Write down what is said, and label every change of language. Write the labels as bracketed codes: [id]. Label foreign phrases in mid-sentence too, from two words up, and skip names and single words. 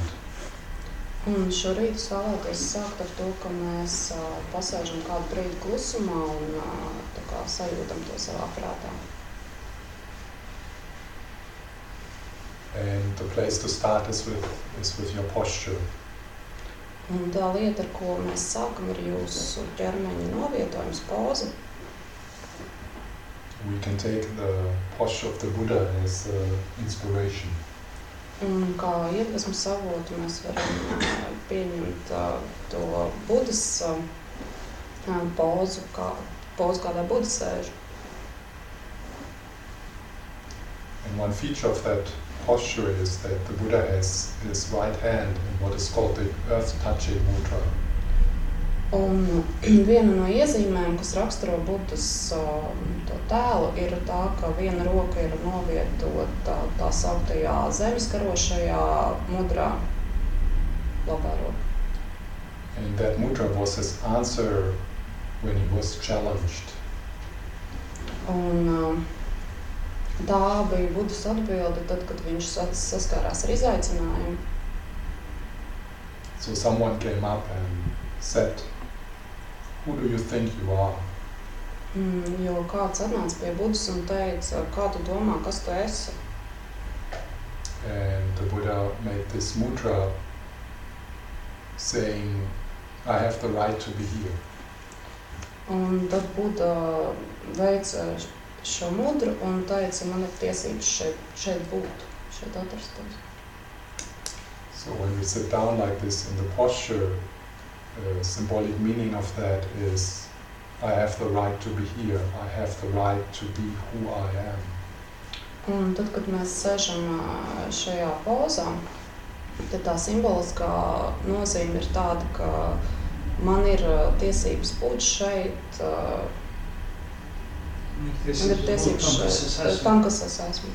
[lv] Un šorīt es vēlētos sākt ar to, ka mēs pasēžam kādu brīdi klusumā un tā kā sajūtam to savā prātā. [en] And the place to start is with your posture. [lv] Un tā lieta, ar ko mēs sākam, ir jūsu ķermeņa novietojums, poza. [en] We can take the posture of the Buddha as inspiration. [lv] Un kā iedvesmas avotu mēs varam pieņemt to Budas pozu, kādā Buda sēž. [en] And one feature of that posture is that the Buddha has his right hand in what is called the earth-touching mudra. [lv] Un viena no iezīmēm, kas raksturo Budas to tēlu, ir tā, ka viena roka ir novietota tā sauktajā zemeskarošajā mudrā, labā roka. [en] And that mudra was his answer when he was challenged. [lv] Un tā bija Budas atbilde tad, kad viņš saskārās ar izaicinājumu. [en] So someone came up and said, "Who do you think you are?" [lv] Jo kāds atnāca pie Budas un teica, kā tu domā, kas tu esi? [en] And the Buddha made this mudra saying, "I have the right to be here." [lv] Un tad Buda veica šo mudru un teica, man ir tiesības šeit būt, šeit atrastos. [en] So when we sit down like this in the posture, symbolic meaning of that is, I have the right to be here. I have the right to be who I am. [lv] Un tad, kad mēs sēžam šajā pozā, tad tā simboliskā nozīme ir tāda, ka man ir tiesības būt šeit, man ir tiesības šeit, tam, kas es esmu.